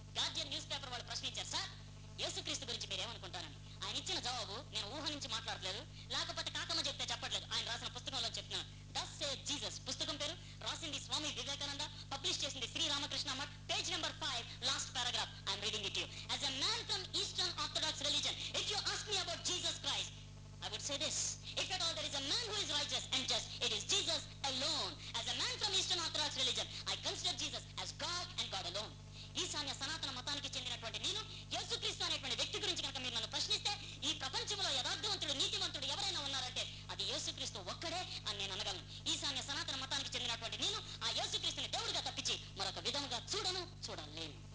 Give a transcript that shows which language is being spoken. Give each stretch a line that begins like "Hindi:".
Telugu: Guardian news paper వాళ్ళు ప్రశ్నించారు, sir యేసుక్రీస్తు గురించి మీరేమనుకుంటారని. ఆయన ఇచ్చిన జవాబు నేను ఊహ నుంచి మాట్లాడలేదు, లేకపోతే కాకమ్మ చెప్తే చెప్పట్లేదు, ఆయన రాసిన పుస్తకంలో చెప్తున్నాను. డస్ సే జీసస్ పుస్తకం పేరు, రాసింది స్వామి వివేకానంద, పబ్లిష్ చేసింది Shri Ramakrishna Math, page number 5, last paragraph.
English: I'm reading it you. As a man from Eastern Orthodox religion, if you ask me about Jesus Christ, I would say this: if at all there is a man who is righteous and just, it is Jesus alone. As a man from Eastern Orthodox religion, I consider Jesus as God and God alone.
Telugu: ఈశాన్య సనాతన మతానికి చెందినటువంటి నేను యేసుక్రీస్తు అనేటువంటి వ్యక్తి గురించి కనుక మీరు నన్ను ప్రశ్నిస్తే, ఈ ప్రపంచంలో యథార్థవంతుడు నీతివంతుడు ఎవరైనా ఉన్నారంటే అది యేసుక్రీస్తు ఒక్కడే అని నేను అనగలను. ఈశాన్య సనాతన మతానికి చెందినటువంటి నేను ఆ యేసుక్రీస్తుని దేవుడిగా తప్పించి మరొక విధముగా చూడలేను.